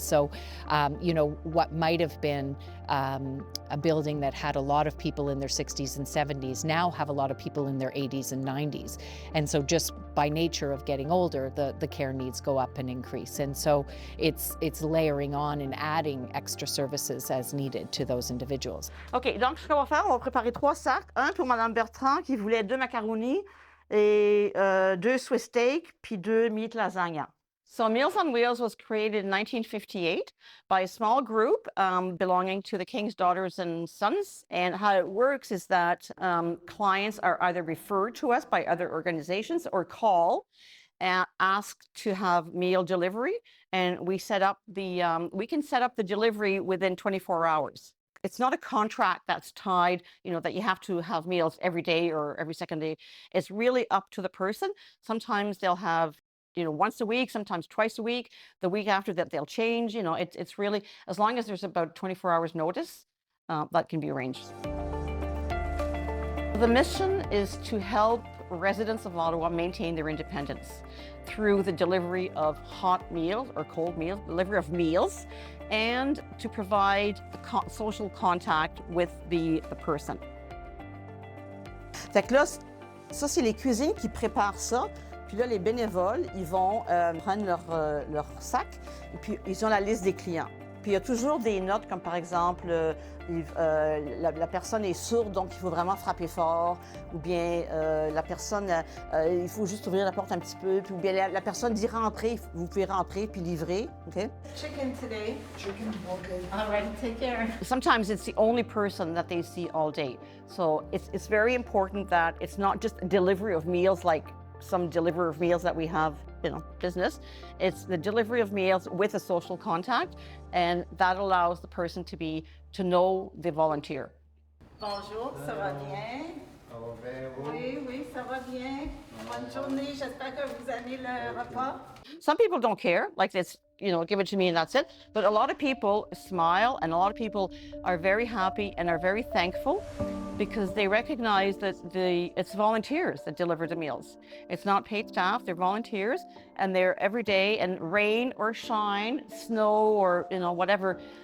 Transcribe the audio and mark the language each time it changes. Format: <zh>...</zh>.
<en>So, you know, what might have been a building that had a lot of people in their 60s and 70s now have a lot of people in their 80s and 90s. And so just by nature of getting older, the care needs go up and increase. And so it's layering on and adding extra services as needed to those individuals.</en> <fr>OK, donc ce qu'on va faire, on va préparer 3 sacs. Un pour Mme Bertrand qui voulait 2 macaronis et 2 Swiss steak, puis 2 meat lasagna.</fr> <en>So Meals on Wheels was created in 1958 by a small group belonging to the King's Daughters and Sons. And how it works is that clients are either referred to us by other organizations or call and ask to have meal delivery. And we set up we can set up the delivery within 24 hours. It's not a contract that's tied, you know, that you have to have meals every day or every second day. It's really up to the person. Sometimes they'll have, you know, once a week, sometimes twice a week. The week after that, they'll change. You know, it's really, as long as there's about 24 hours notice, that can be arranged. The mission is to help residents of Ottawa maintain their independence through the delivery of hot meals or cold meals, delivery of meals, and to provide social contact with the person.</en> <fr>Fait que là, ça c'est les cuisines qui préparent ça. Puis là, les bénévoles, ils vont prendre leur sac et puis ils ont la liste des clients. Puis il y a toujours des notes comme par exemple, la personne est sourde, donc il faut vraiment frapper fort, ou bien la personne, il faut juste ouvrir la porte un petit peu, puis ou bien la personne dit rentrer, vous pouvez rentrer puis livrer.</fr> <en>Okay? Chicken today. Chicken, okay. All right, take care. Sometimes it's the only person that they see all day. So it's very important that it's not just a delivery of meals like some delivery of meals that we have, you know, business. It's the delivery of meals with a social contact, and that allows the person to know the volunteer.</en> <fr>Bonjour, ça va bien? Oui, oui, ça va bien. Bonne journée, j'espère que vous aimez le repas.</fr> <en>Some people don't care, like this, you know, give it to me and that's it. But a lot of people smile and a lot of people are very happy and are very thankful because they recognize that it's volunteers that deliver the meals. It's not paid staff, they're volunteers, and they're every day, and rain or shine, snow or, you know, whatever.</en>